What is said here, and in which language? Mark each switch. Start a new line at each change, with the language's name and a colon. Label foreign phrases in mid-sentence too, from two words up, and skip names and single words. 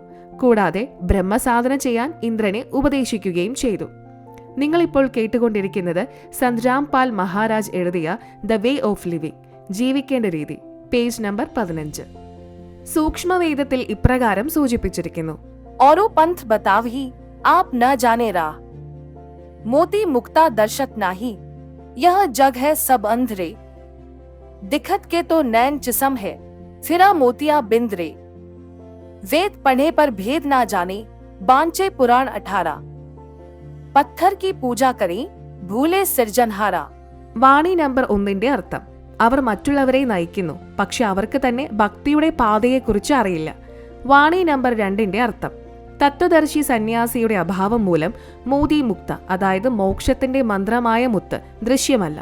Malayalam: കൂടാതെ ബ്രഹ്മസാധന ചെയ്യാൻ ഇന്ദ്രനെ ഉപദേശിക്കുകയും ചെയ്തു. നിങ്ങളിപ്പോൾ കേട്ടുകൊണ്ടിരിക്കുന്നത് സന്ദ്രാം പാൽ മഹാരാജ് എഴുതിയ ദ വേ ഓഫ് ലിവിംഗ് ജീവിക്കേണ്ട രീതി, പേജ് നമ്പർ 15. സൂക്ഷ്മവേദത്തിൽ ഇപ്രകാരം സൂചിപ്പിച്ചിരിക്കുന്നു:
Hindi: औरो पंथ बतावही आप न जाने राह, मोती मुक्ता दर्शक नाही, यह जग है सब अंधरे, दिखत के तो नैन जिसम है, फिरा मोतिया बिंदरे, वेद पढ़े पर भेद ना जाने, बांचे पुराण 18, पत्थर की पूजा करें भूले सिरजनहारा.
Malayalam: വാണി നമ്പർ 1 അർത്ഥം: അവർ മറ്റുള്ളവരെ നയിക്കുന്നു, പക്ഷെ അവർക്ക് തന്നെ ഭക്തിയുടെ പാതയെക്കുറിച്ച് അറിയില്ല. വാണി നമ്പർ 2 അർത്ഥം: തത്വദർശി സന്യാസിയുടെ അഭാവം മൂലം മോതി മുക്ത അതായത് മോക്ഷത്തിന്റെ മന്ത്രമായ മുത്ത് ദൃശ്യമല്ല.